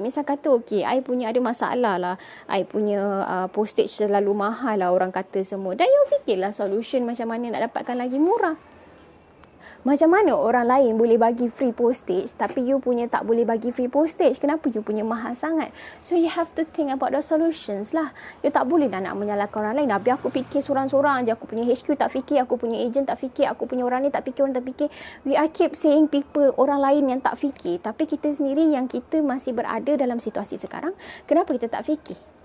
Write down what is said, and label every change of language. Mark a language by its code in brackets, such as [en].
[ms] Misal kata, okay, I punya ada masalah lah. I punya postage terlalu mahal lah, orang kata semua. Dan you fikirlah solution macam mana nak dapatkan lagi murah. Macam mana orang lain boleh bagi free postage tapi you punya tak boleh bagi free postage? Kenapa you punya mahal sangat? [en] So you have to think about the solutions lah. [ms] You tak boleh nak menyalahkan orang lain. Biar aku fikir sorang-sorang je. Aku punya HQ tak fikir, aku punya agent tak fikir, aku punya orang ni tak fikir, orang tak fikir. [en] We are keep saying people, [ms] orang lain yang tak fikir. Tapi kita sendiri yang kita masih berada dalam situasi sekarang, kenapa kita tak fikir?